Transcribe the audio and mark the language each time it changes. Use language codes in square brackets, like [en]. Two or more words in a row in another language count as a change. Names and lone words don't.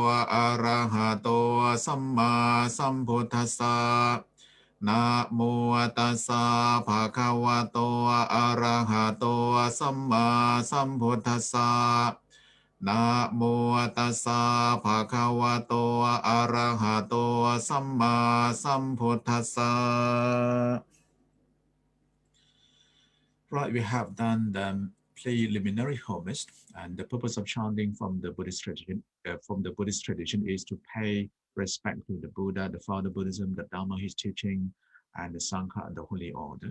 [pi] arahato samma sambuddhassa Namo tassa bhagavato arahato samma sambuddhassa Namo tassa bhagavato arahato samma sambuddhassa. [en] Right, we have done the preliminary homage, and the purpose of chanting from the Buddhist tradition is to pay respect to the Buddha, the founder of Buddhism, the Dharma, his teaching, and the Sangha, and the Holy Order.